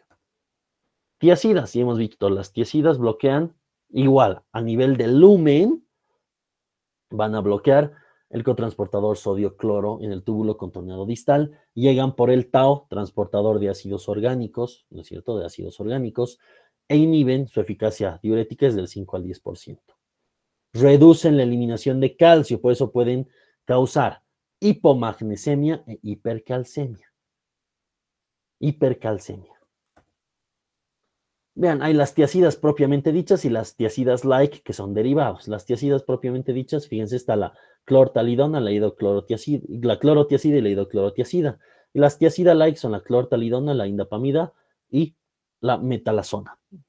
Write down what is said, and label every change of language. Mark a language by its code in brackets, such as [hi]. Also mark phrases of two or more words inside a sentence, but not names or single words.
[es] Tiazidas, y hemos visto, las tiazidas bloquean igual a nivel del lumen, van a bloquear el cotransportador sodio-cloro en el túbulo contorneado distal, llegan por el tau, transportador de ácidos orgánicos, ¿no es cierto?, de ácidos orgánicos, e inhiben su eficacia diurética es del 5 al 10%. Reducen la eliminación de calcio, por eso pueden causar hipomagnesemia e hipercalcemia. Hipercalcemia. Vean, hay las tiazidas propiamente dichas y las tiazidas like, que son derivados. Las tiazidas propiamente dichas, fíjense, está la clortalidona, la clorotiazida y la hidroclorotiazida. Y las tiazidas like son la clortalidona, la indapamida y la metalazona.